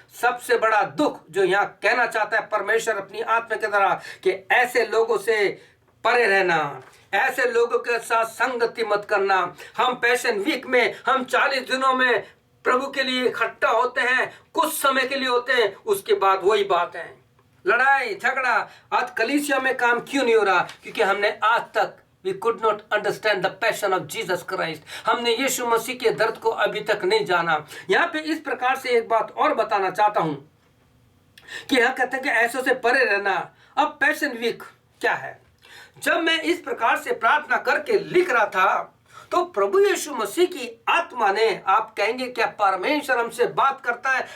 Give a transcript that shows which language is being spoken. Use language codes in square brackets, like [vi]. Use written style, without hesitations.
[hi] सबसे बड़ा दुख जो यहाँ कहना चाहता है परमेश्वर अपनी आत्मा के द्वारा, कि ऐसे लोगों से परे रहना, ऐसे लोगों के साथ संगति मत करना। हम पैशन वीक में, हम 40 दिनों में प्रभु के लिए इकट्ठा होते हैं, कुछ समय के लिए होते हैं, उसके बाद वही बात है, लड़ाई झगड़ा। आज कलीसिया में काम क्यों नहीं हो रहा? क्योंकि हमने आज तक [en] We could not understand the passion of Jesus Christ. [hi] हमने यीशु मसीह के दर्द को अभी तक नहीं जाना। यहाँ पे इस प्रकार से एक बात और बताना चाहता हूं कि यहाँ कहते हैं कि ऐसों से परे रहना। अब पैशन वीक क्या है? जब मैं इस प्रकार से प्रार्थना करके लिख रहा था तो प्रभु यीशु मसीह की आत्मा ने, आप कहेंगे क्या परमेश्वर हमसे बात करता है?